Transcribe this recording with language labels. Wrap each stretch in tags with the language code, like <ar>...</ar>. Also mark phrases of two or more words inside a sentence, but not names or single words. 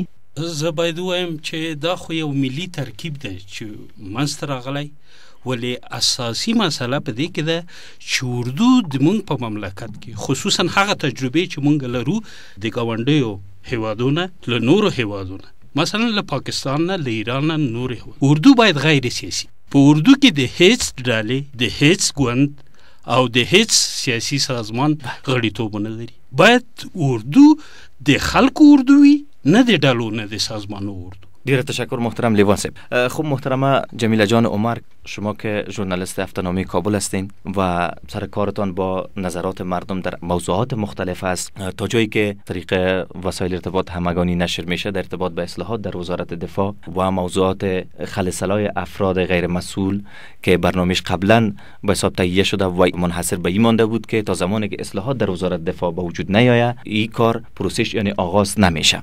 <ps>زه باید ووایم چې دا خو یو ملي ترکیب دی چې منځته راغلی، ولې اساسي مسله په دې کې ده چې اردو د موږ په مملکت کې خصوصا هغه تجربې چې موږ لرو د ګاونډیو هیوادونه له نورو هیوادونه، مثلا له پاکستان نه، له ایران نه، نور هیواد، اردو باید غیر سیاسي. په اردو کې د هیڅ ډلې، د هیڅ ګوند او د هیڅ سیاسي سازمان غړیتوب نه لري. باید اردو د خلکو اردو وي، نه د ډلو نه د سازمانو اردو. ډیره تشکر</ps> <fa>محترم لیوان صاحب. خب محترمه جمیله جان عمر، شما که ژورنالیست هفته‌نامه کابل هستین و سر کارتان با نظرات مردم در موضوعات مختلف است، تا جایی که طریق وسایل ارتباط همگانی نشر میشه در ارتباط به اصلاحات در وزارت دفاع و موضوعات خلسلای افراد غیر مسئول که برنامهش قبلا به حساب تهیه شده و منحصر به این مانده بود که تا زمانی که اصلاحات در وزارت دفاع به وجود نیاید این کار پروسش یعنی آغاز نمیشه.</fa>